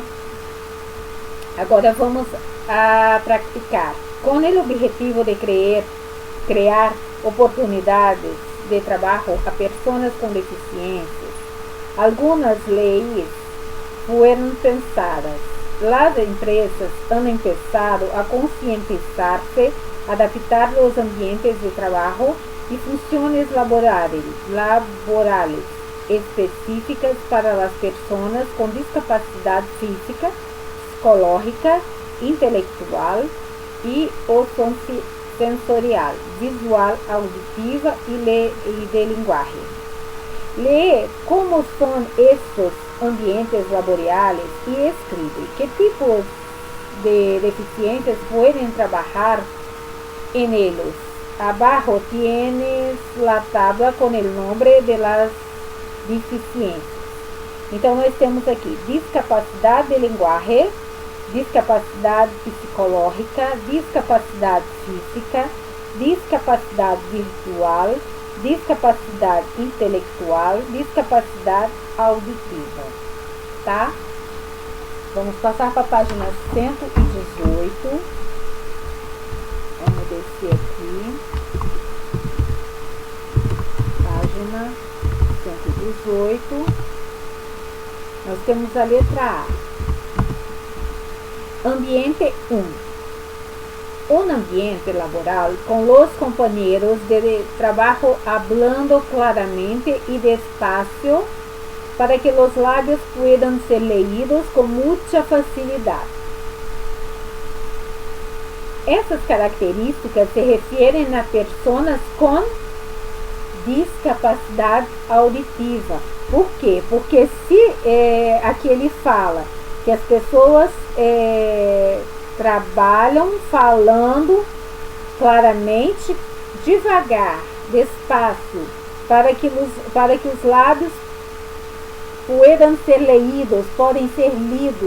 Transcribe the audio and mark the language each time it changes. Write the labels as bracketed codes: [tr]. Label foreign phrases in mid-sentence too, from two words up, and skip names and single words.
[pt] Agora vamos a praticar. Com o objetivo de crear oportunidades de trabalho a pessoas com deficiências, algumas leis foram pensadas. As empresas [es] han empezado [pt] a conscientizar-se, adaptar os ambientes de trabalho [es] y funciones laborales específicas [pt] para as pessoas com discapacidade física, psicológica, intelectual e ou sensorial, visual, auditiva e de linguagem. Lê como são estes ambientes laborais e escreve que tipos de deficiências podem trabalhar [es] en ellos. Abajo tienes la tabla [pt] com o nome [es] de las deficiências. [pt] Então, nós temos aqui discapacidade de linguagem, discapacidade psicológica, discapacidade física, discapacidade virtual, discapacidade intelectual, discapacidade auditiva. Tá? Vamos passar para a página 118. Vamos descer aqui. Página 118. Nós temos a letra A. Ambiente 1. [es] Un ambiente laboral con los compañeros de trabajo hablando claramente y despacio para que los labios puedan ser leídos con mucha facilidad. [pt] Essas características se referem a pessoas com discapacidade auditiva. Por quê? Porque se aqui ele fala que as pessoas trabalham falando claramente, devagar, despacio, para que os lábios podem ser lidos.